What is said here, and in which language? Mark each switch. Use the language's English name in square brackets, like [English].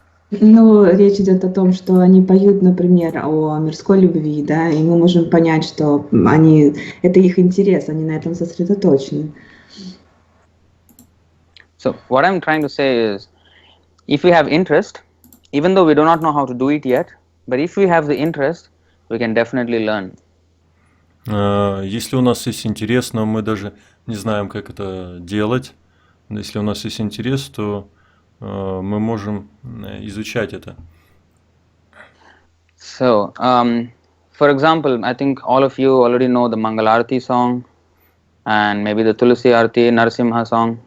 [Russian] Ну, речь идет о том, что они поют, например, о мирской любви, да, и мы можем понять, что это их интерес, они на этом сосредоточены. [English] So what I'm trying to say is, if we have interest, even though we do not know how to do it yet, but if we have the interest, we can definitely learn. [Russian] Если у нас есть интерес, но мы даже не знаем, как это делать, но если у нас есть интерес, то мы можем изучать это. [English] So, for example, I think all of you already know the Mangalarti song and maybe the Tulasi Arti, Narasimha song.